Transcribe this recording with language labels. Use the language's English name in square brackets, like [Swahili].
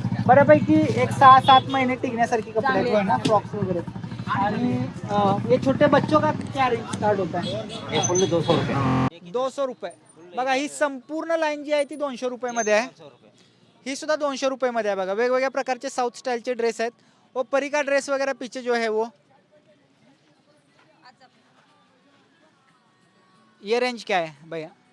[Marathi] बऱ्यापैकी एक 6-7 महीने टिकण्यासारखी कपडे आहेत ना फ्रॉक्स वगैरे. [Hindi] आणि ये छोटे बच्चों का क्या रेंज स्टार्ट होता है? ये फुल 200 रुपये. 200 रुपये. [Marathi] बघा ही संपूर्ण लाईन जी आहे ती 200 रुपयामध्ये आहे. ही सुद्धा 200 रुपयामध्ये आहे. बघा वेगवेगळ्या प्रकारचे साऊथ स्टाईलचे ड्रेस आहेत. [Hindi] वो परी का ड्रेस वगैरह पीछे जो है वो ये रेंज क्या है भैया?